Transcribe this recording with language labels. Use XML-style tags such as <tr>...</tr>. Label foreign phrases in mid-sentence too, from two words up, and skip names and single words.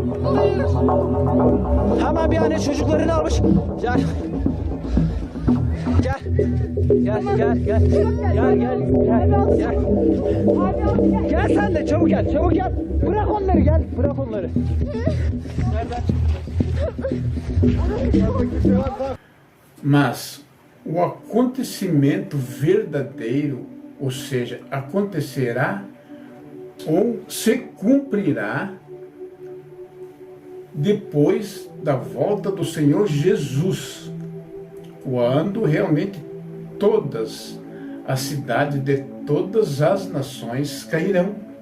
<tr>Hemen bir anne çocuklarını almış. Gel sen de çabuk gel, çabuk gel. Bırak onları, gel, bırak onları.</tr> <pt>Mas o acontecimento verdadeiro, ou seja, acontecerá ou se cumprirá depois da volta do Senhor Jesus, quando realmente todas as cidades de todas as nações cairão</pt>